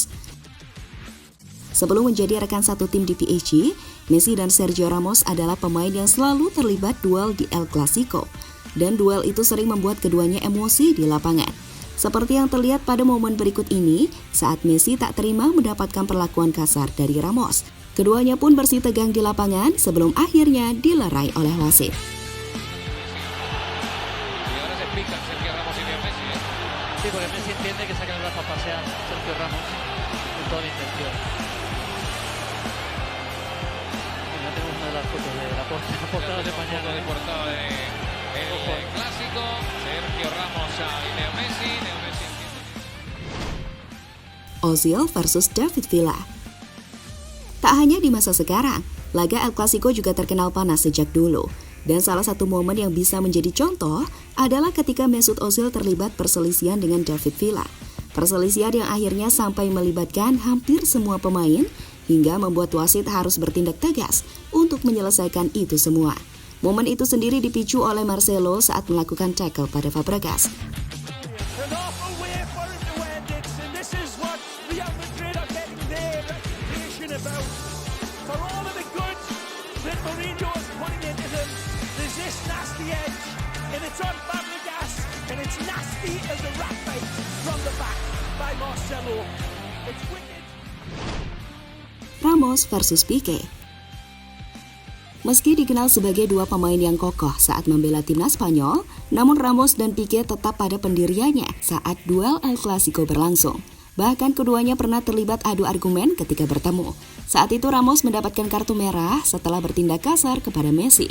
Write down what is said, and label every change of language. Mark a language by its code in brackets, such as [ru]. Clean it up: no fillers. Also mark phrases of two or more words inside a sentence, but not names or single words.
[id] Sebelum menjadi rekan satu tim di PSG, Messi dan Sergio Ramos adalah pemain yang selalu terlibat duel di El Clasico. Dan duel itu sering membuat keduanya emosi di lapangan. Seperti yang terlihat pada momen berikut ini, saat Messi tak terima mendapatkan perlakuan kasar dari Ramos. Keduanya pun bersih tegang di lapangan sebelum akhirnya dilerai oleh wasit. [es] Sí, porque Messi entiende que saca el brazo a pasear Sergio Ramos con toda la intención. Ya tenemos una de las fotos de la portada de mañana. De portada del Clásico, Sergio Ramos a Leo Messi. [id] Ozil versus David Villa. Tak hanya di masa sekarang, laga El Clasico juga terkenal panas sejak dulu. Dan salah satu momen yang bisa menjadi contoh adalah ketika Mesut Ozil terlibat perselisihan dengan David Villa. Perselisihan yang akhirnya sampai melibatkan hampir semua pemain hingga membuat wasit harus bertindak tegas untuk menyelesaikan itu semua. Momen itu sendiri dipicu oleh Marcelo saat melakukan tackle pada Fabregas. [en] Nasty edge, and it's on Fabregas, and it's nasty as a rat bite from the back by Marcelo. It's wicked. [id] Ramos versus Pique. Meski dikenal sebagai dua pemain yang kokoh saat membela timnas Spanyol, namun Ramos dan Pique tetap pada pendiriannya saat duel El Clasico berlangsung. Bahkan keduanya pernah terlibat adu argumen ketika bertemu. Saat itu Ramos mendapatkan kartu merah setelah bertindak kasar kepada Messi.